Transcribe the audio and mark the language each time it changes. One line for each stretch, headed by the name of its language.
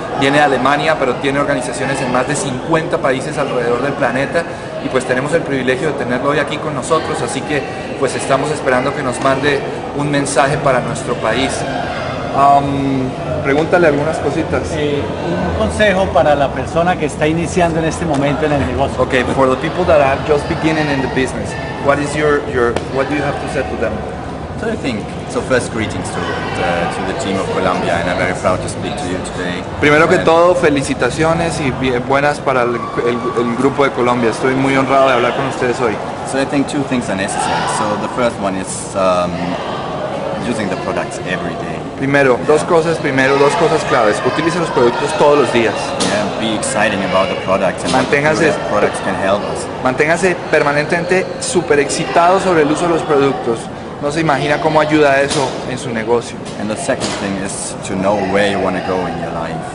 Spanish: Viene de Alemania, pero tiene organizaciones en más de 50 países alrededor del planeta. Y pues tenemos el privilegio de tenerlo hoy aquí con nosotros, así que pues estamos esperando que nos mande un mensaje para nuestro país. Pregúntale algunas cositas. Un consejo para la persona que está iniciando en este momento en el negocio.
English: Okay, for the people that are just beginning in the business, what do you have to say to them? So I think, first greetings to the team of Colombia, and I'm very proud to speak to you today.
Spanish: Primero que todo, felicitaciones y buenas para el grupo de Colombia. Estoy muy honrado de hablar con ustedes hoy.
English: So I think two things are necessary. So the first one is using the products every day.
Spanish: Primero, dos cosas claves. Utilice los productos todos los días.
English: Yeah, be exciting about the products and
Spanish: Manténgase,
English: how the products can help us.
Spanish: Manténgase permanentemente súper excitado sobre el uso de los productos. No se imagina cómo ayuda eso en su negocio.
English: And the second thing is to know where you want to go in your life.